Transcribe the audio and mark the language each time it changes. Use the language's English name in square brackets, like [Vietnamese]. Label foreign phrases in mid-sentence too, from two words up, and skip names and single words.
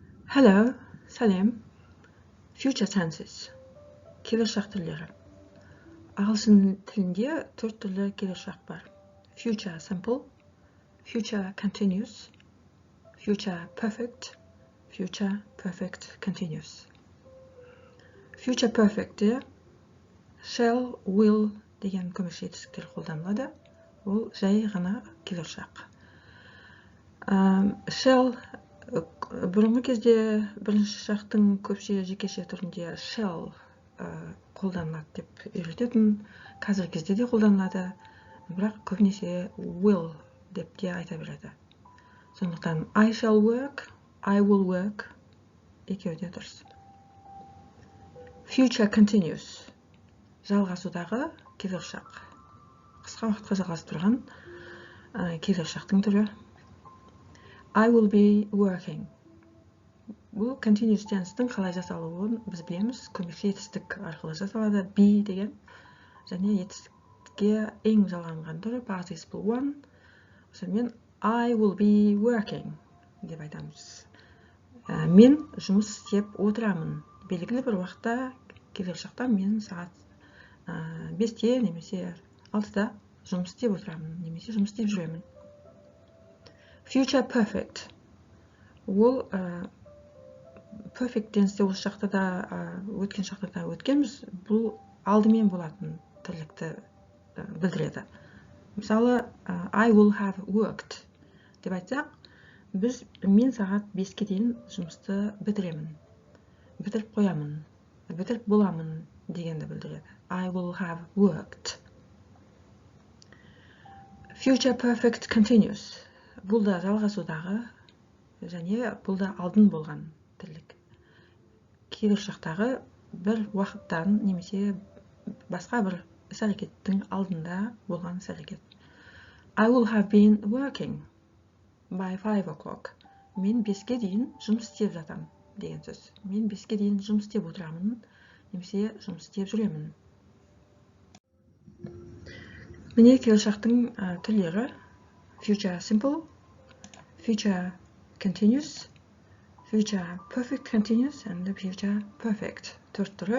[English] Hello, сәлем. Future tenses. [Kazakh] Келешақ түрлері. Ағылшын тілінде 4 түрлі келешақ бар. [English] Future simple, future continuous, future perfect, future perfect continuous. Future perfect'те shall, will [Kazakh] деген көмекші етістіктер қолданылады. Ол жай ғана келешақ. Shall бұрынғы кезде бірінші шақтың көпше жекеше түрінде shall қолданылады деп үйрететін, қазіргі кезде де қолданылады, бірақ көбінесе will деп те айта береді. [English] Сондықтан I shall work, I will work [Kazakh] екеуі де дұрыс. [English] Future continuous [Kazakh] жалғасудағы келешақ. Қысқа уақытқа жалғасып тұрған келешақтың түрі. [English] I will be working. [Kazakh] Бұл [English] continuous tense'тің [Kazakh] қалай жасалуын біз білеміз. Көмекші етістік арқылы жасалады. Be деген және етістікке ең жалғанған түрі [English] participle one. Сонымен I will be working [Kazakh] деп айтамыз. Мен жұмыс істеп отырамын. Белгілі бір уақытта келешақта мен сағат 5-те немесе 6-да жұмыс істеп отырамын, немесе жұмыс істеп жүремін. [English] Future perfect. [Kazakh] Ол [English] perfect tense'те [Kazakh] осы шақта да өткен шақта да өткенбіз. Бұл алдымен болатын тірлікті білдіреді. Мысалы, [English] I will have worked [Kazakh] деп айтсақ, мен сағат 5-ке дейін жұмысты бітіремін. Бітіріп қоямын, бітіріп боламын дегенді білдіреді. [English] I will have worked. Future perfect continuous. [Kazakh] Бұл да жалғасудағы және бұл да алдын болған тірлік. Келешақтағы бір уақыттан немесе басқа бір іс-әрекеттің алдында болған іс-әрекет. [English] I will have been working by 5 o'clock. [Kazakh] Мен 5-ке дейін жұмыс істеп жатам деген сөз. Мен 5-ке дейін жұмыс істеп отырамын, немесе жұмыс істеп жүремін. Міне келешақтың түрлері: [English] future simple, future continuous, future perfect continuous and future perfect. 4 түрі.